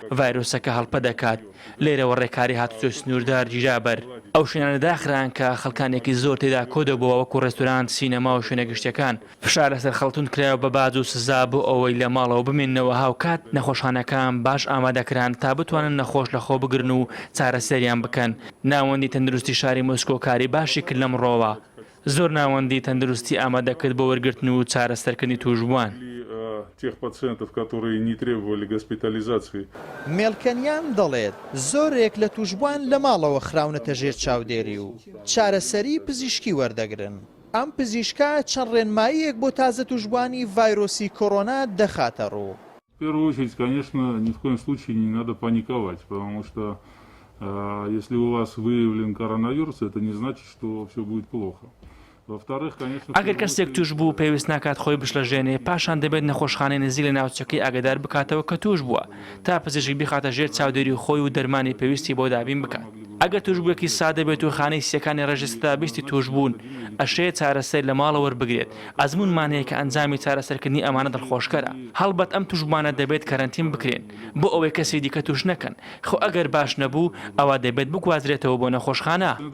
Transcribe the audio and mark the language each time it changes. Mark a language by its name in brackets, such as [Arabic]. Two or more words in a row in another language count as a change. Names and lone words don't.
[Central Kurdish] ڤایرۆسەکە هەڵپە دەکات لێرەوە ڕێکاری هاتوچۆ سنووردار گیرا بەر ئەو شوێنانە داخران کە خەڵکانێکی زۆر تێدا کۆدەبووە وەکو ڕێستوران سینەما و شوێنە گشتەکان فشار لەسەر خەڵتون کرایەوە بە باج و سزا بۆ ئەوەی لە ماڵەوە بمێننەوە هاوکات نەخۆشخانەکان باش ئامادەکران تا بتوانن نەخۆش لەخۆ بگرن و چارەسەریان بکەن ناوەندی تەندروستی شاری مۆسکۆ کاری باشی کرد لەم ڕۆوە زۆر ناوەندی تەندروستی ئامادەکرد بۆ وەرگرتن و چارەسەرکردنی توشبووان [Russian] тех пациентов, которые не требовали госпитализации. [Central Kurdish] مێڵکەنیان دەڵێت زۆرێک لە توشبووان لە ماڵەوە خراونەتە ژێر چاودێری و چارەسەری پزیشکی وەردەگرن ئەم پزیشکە چەند ڕێنماییەک بۆ تازە توشبوانی ڤایرۆسی کۆڕۆنا دەخاتە ڕوو. [Russian] В первую очередь, конечно, ни в коем случае не надо паниковать, потому что если у вас выявлен коронавирус, это не значит, что все будет плохо. [Central Kurdish] ئەگەر کەسێک توش بوو پێویست ناکات خۆی بشلەژێنێ پاشان دەبێت نەخۆشخانەی نزیک لە ناوچەکەی ئاگادار بکاتەوە کە توش بووە تا پزیشک بخاتە ژێر چاودێری خۆی و دەرمانی پێویستی بۆ دابین بکات ئەگەر توشبوویەکی سادە بێت و خانەی سیەکانی ڕێژەستا بیستی توش بوون ئەشەیە چارەسەر لە ماڵەوە وەربگرێت ئەزمونمان هەیە کە ئەنجامی چارەسەرکردنی ئەمانە دڵخۆشکەرە هەڵبەت ئەم توشبوانە دەبێت کەرەنتین بکرێن بۆ ئەوەی کەسی دیکە توش نەکەن خۆ ئەگەر باش نەبوو ئەوە دەبێت بگوازرێتەوە بۆ نەخۆشخانە.